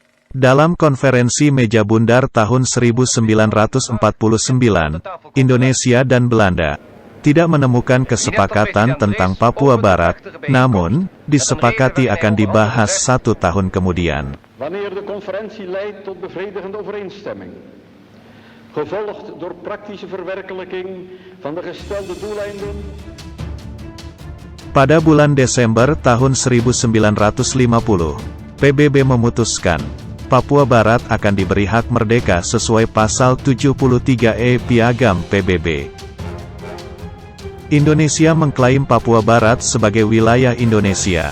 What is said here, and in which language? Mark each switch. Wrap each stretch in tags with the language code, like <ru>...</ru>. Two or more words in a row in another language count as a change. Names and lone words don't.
<id>Dalam konferensi meja bundar tahun 1949, Indonesia dan Belanda tidak menemukan kesepakatan tentang Papua Barat, namun disepakati akan dibahas 1 tahun kemudian.</id> <nl>Wanneer de conferentie leidt tot bevredigende overeenstemming, gevolgd door praktische verwerkelijking van de gestelde doeleinden.</nl> <id>Pada bulan Desember tahun 1950, PBB memutuskan Papua Barat akan diberi hak merdeka sesuai pasal 73E Piagam PBB. Indonesia mengklaim Papua Barat sebagai wilayah Indonesia.</id>